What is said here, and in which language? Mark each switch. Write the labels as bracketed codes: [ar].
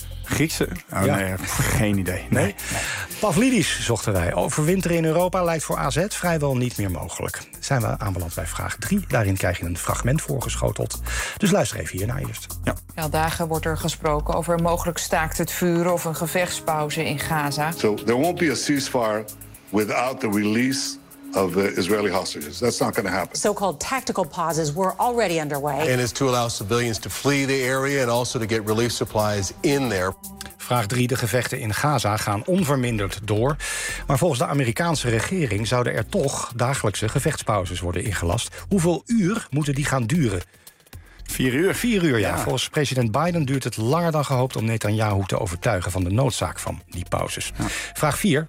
[nl] Griekse? Oh ja. Nee, geen idee. Nee. Pavlidis zochten wij. Overwinteren in Europa lijkt voor AZ vrijwel niet meer mogelijk. Zijn we aanbeland bij vraag 3. Daarin krijg je een fragment voorgeschoteld. Dus luister even hiernaar eerst. Ja. Ja, dagen wordt er gesproken over een mogelijk staakt het vuur of een gevechtspauze in Gaza. [en] So there won't be a ceasefire without the release of the Israeli hostages. That's not going to happen. So-called tactical pauses were already underway. And it's to allow civilians to flee the area and also to get relief supplies in there. [nl] Vraag 3. De gevechten in Gaza gaan onverminderd door. Maar volgens de Amerikaanse regering zouden er toch dagelijkse gevechtspauzes worden ingelast. Hoeveel uur moeten die gaan duren? 4 uur. 4 uur, ja. Volgens president Biden duurt het langer dan gehoopt om Netanyahu te overtuigen van de noodzaak van die pauzes. Ja. Vraag 4.